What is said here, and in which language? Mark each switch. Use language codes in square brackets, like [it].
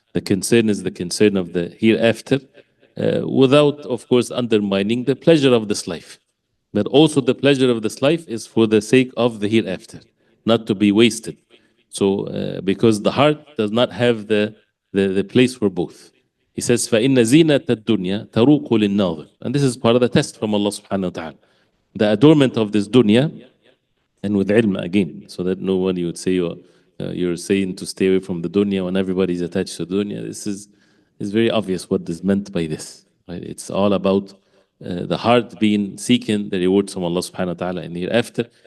[en] The concern is the concern of the hereafter, without, of course, undermining the pleasure of this life. But also the pleasure of this life is for the sake of the hereafter, not to be wasted. So, because the heart does not have the place for both. He says, [ar] فَإِنَّ زِينَةَ الدُّنْيَا تَرُوقُ لِلنَّاظِرِ. [en] And this is part of the test from Allah subhanahu wa ta'ala. The adornment of this dunya, and with ilm again, so that no one you would say you're saying to stay away from the dunya when everybody's attached to dunya. This is very obvious what is meant by this. Right? It's all about the heart being seeking the rewards from Allah subhanahu wa ta'ala in the hereafter.